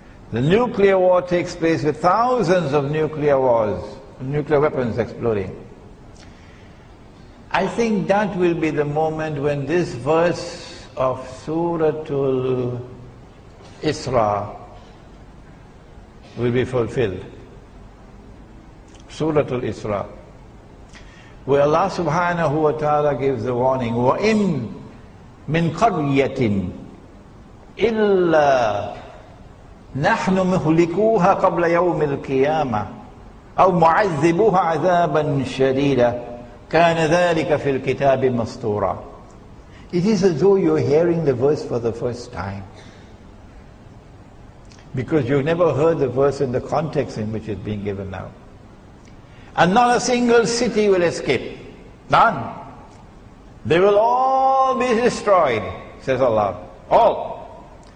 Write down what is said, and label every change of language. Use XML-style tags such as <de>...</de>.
<en>The nuclear war takes place with thousands of nuclear weapons exploding. I think that will be the moment when this verse of Suratul Isra will be fulfilled. Suratul Isra, where Allah subhanahu wa ta'ala gives the warning,</en> <ar>وَإِن مِّن قَرْيَةٍ إِلَّا نَحْنُ مُهْلِكُوهَا قَبْلَ يَوْمِ الْقِيَامَةِ أَوْ مُعَذِّبُوهَا عَذَابًا شَدِيدًا كَانَ ذَلِكَ فِي الْكِتَابِ مَسْطُورًا.</ar> <en>It is as though you're hearing the verse for the first time, because you've never heard the verse in the context in which it's being given now. And not a single city will escape. None. They will all be destroyed, says Allah. All.</en>